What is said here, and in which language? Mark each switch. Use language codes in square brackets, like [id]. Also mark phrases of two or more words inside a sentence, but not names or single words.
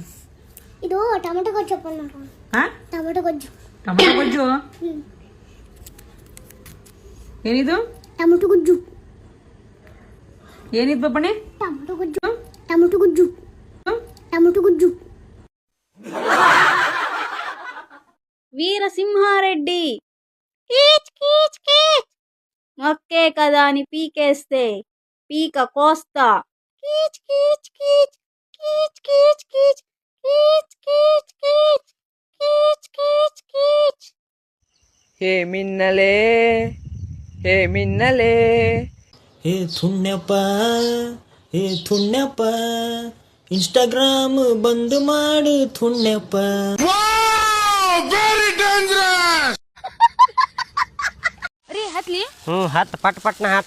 [kn] ಇದು ಟೊಮೆಟೊ ಗೊಜ್ಜು. ಟೊಮೆಟೊ ಗೊಜ್ಜು. ಟೊಮೆಟೊ ಗೊಜ್ಜು ಏನಿದು? ಟೊಮೆಟೊ ಗೊಜ್ಜು. ಏನಿದ್ ಬಪ್ಪಣೆ? ಟೊಮೆಟೊ ಗೊಜ್ಜು. ಟೊಮೆಟೊ ಗೊಜ್ಜು. ಟೊಮೆಟೊ ಗೊಜ್ಜು. [te] వీరసింహారెడ్డి కీచ్ కీచ్ కీచ్ మొక్కే కదాని పీకేస్తే పీక కోస్తా. కీచ్ కీచ్ కీచ్ కీచ్ కీచ్ కీచ్ కీచ్ కీచ్ కీచ్ కీచ్ కీచ్ కీచ్. [kn] ಹೇ ಮಿನ್ನಲೇ, ಹೇ ಮಿನ್ನಲೇ. ಹೇ ಥುಣ್ಣಪ್ಪ ಇನ್ಸ್ಟಾಗ್ರಾಮ್ ಬಂದ್ ಮಾಡು ಥುಣ್ಣಪ್ಪ. ಹತ್ ಪಟ್ನ ಹತ್ತ.